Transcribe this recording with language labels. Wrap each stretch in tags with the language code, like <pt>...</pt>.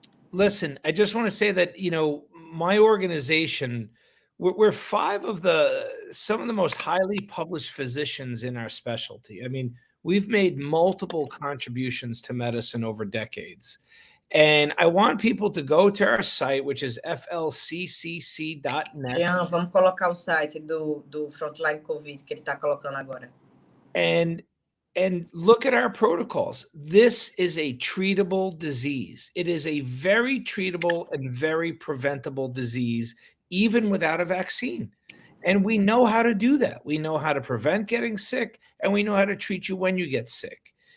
<en>Listen, I just want to say that, my organization, we're some of the most highly published physicians in our specialty. I mean, we've made multiple contributions to medicine over decades. And I want people to go to our site, which is flccc.net.</en> <pt>Jean, vamos colocar o site do Frontline COVID que ele está colocando agora.</pt> <en>And look at our protocols. This is a treatable disease. It is a very treatable and very preventable disease, even without a vaccine. And we know how to do that. We know how to prevent getting sick, and we know how to treat you when you get sick.</en>